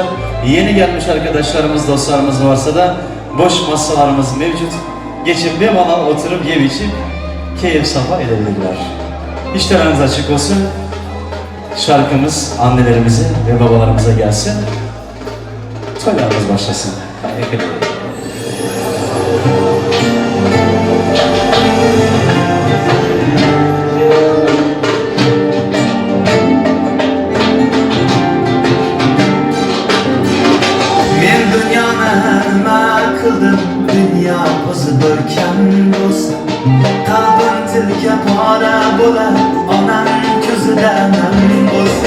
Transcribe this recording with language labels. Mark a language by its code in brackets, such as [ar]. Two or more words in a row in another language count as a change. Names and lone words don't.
[tr] Yeni gelmiş arkadaşlarımız, dostlarımız varsa da boş masalarımız mevcut. Geçip bir bana oturup yem içip keyif safa edebilirler. İşleriniz açık olsun. Şarkımız annelerimize ve babalarımıza gelsin. Toylarımız başlasın. [uz] Men dünyana nima qildim, dünya o'zi bo'lgan bo'lsa, qalbim tilka pora bo'lar, onam ko'zida nam bo'lsa.